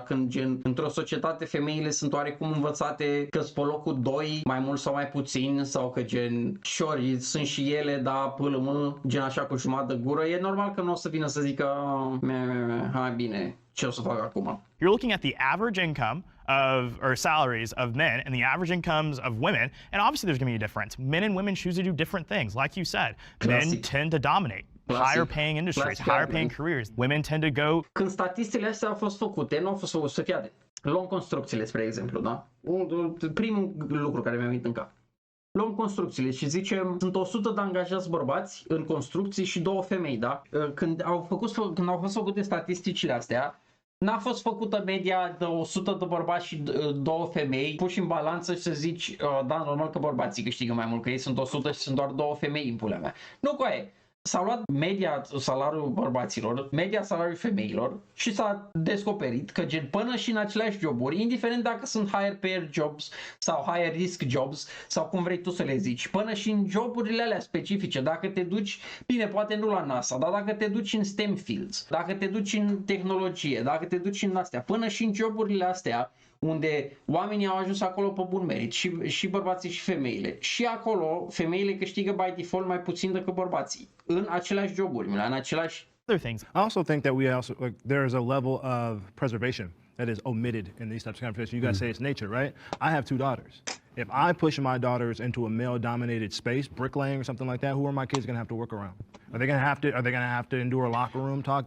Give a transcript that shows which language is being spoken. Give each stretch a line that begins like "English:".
Romanian: Dar când gen într-o societate femeile sunt oarecum învățate că sunt pe locul 2, mai mult sau mai puțin, sau că gen sure, sunt și ele, dar pâlă gen așa cu jumătate de gură, e normal că nu o să vină să zică hai bine, ce o să fac acum?
English: You're looking at the average income or salaries of men and the average incomes of women, and obviously there's going to be a difference. Men and women choose to do different things. Like you said, men tend to dominate. Higher paying industries, higher paying careers. Women tend to go...
Romanian: Când statisticile astea au fost făcute, nu au fost făcute să fie. Luăm construcțiile, spre exemplu, da? Primul lucru care mi-a venit în cap. Luăm construcțiile și zicem, sunt 100 de angajați bărbați în construcții și 2 femei, da? Când au fost făcute statisticile astea, n-a fost făcută media de 100 de bărbați și 2 femei, puși în balanță și să zici, da, normal că bărbații câștigă mai mult, că ei sunt 100 și sunt doar 2 femei în pulea mea. Nu, coaie. S-a luat media salariul bărbaților, media salariul femeilor și s-a descoperit că gen până și în aceleași joburi, indiferent dacă sunt
English: higher payer jobs
Romanian: sau
English: higher risk jobs
Romanian: sau cum vrei tu să le zici, până și în joburile alea specifice, dacă te duci, bine, poate nu la NASA, dar dacă te duci în STEM fields, dacă te duci în tehnologie, dacă te duci în astea, până și în joburile astea, unde oamenii au ajuns acolo pe bun merit, și bărbații și femeile. Și acolo femeile câștigă
English: by default
Romanian: mai puțin decât bărbații în aceleași joburi, în același
English: other things. I also think that there is a level of preservation that is omitted in these types of conversations. You guys say it's nature, right? I have 2 daughters. If I push my daughters into a male-dominated space, bricklaying or something like that, who are my kids going to have to work around? Are they going to have to endure locker room talk?